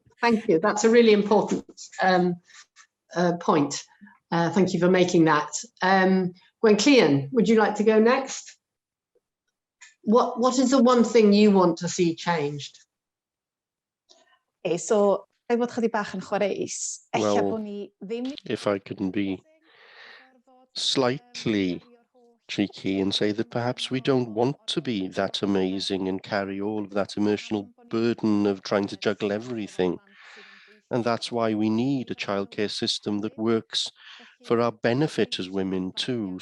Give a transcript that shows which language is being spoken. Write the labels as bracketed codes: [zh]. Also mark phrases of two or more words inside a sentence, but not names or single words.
[en] Thank you. That's a really important point. Thank you for making that. Gwen, would you like to go next? What is the one thing you want to see changed? [cy] Okay, so bod chydig bach yn chwaraeus. [en] Well, if I can be slightly cheeky and say that perhaps we don't want to be that amazing and carry all of that emotional burden of trying to juggle everything. And that's why we need a childcare system that works for our benefit as women too.